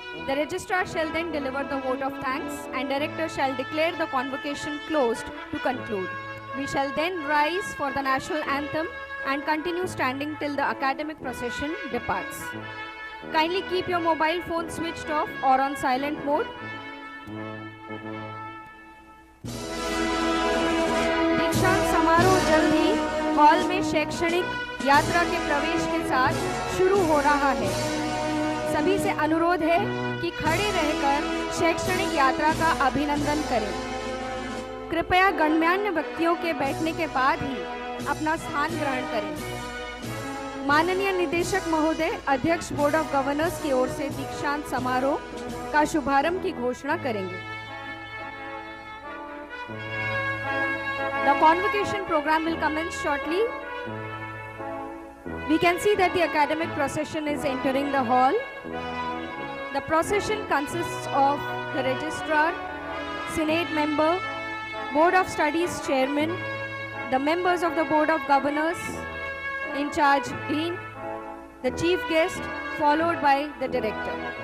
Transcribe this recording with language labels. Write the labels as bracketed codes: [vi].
[en] The registrar shall then deliver the vote of thanks and director shall declare the convocation closed to conclude. We shall then rise for the national anthem and continue standing till the academic procession departs. Kindly keep your mobile phone switched off or on silent mode. [hi] दीक्षांत समारोह जल्द ही hall में शैक्षणिक यात्रा के प्रवेश के साथ शुरू हो रहा है। सभी से अनुरोध है कि खड़े रहकर शैक्षणिक यात्रा का अभिनंदन करें। कृपया गणमान्य व्यक्तियों के बैठने के बाद ही अपना स्थान ग्रहण करें। माननीय निदेशक महोदय अध्यक्ष बोर्ड ऑफ गवर्नर्स की ओर से दीक्षांत समारोह का शुभारंभ की घोषणा करेंगे। [en] The convocation program will commence shortly. We can see that the academic procession is entering the hall. The procession consists of the registrar, senate member, board of studies chairman, the members of the board of governors, in charge dean, the chief guest, followed by the director.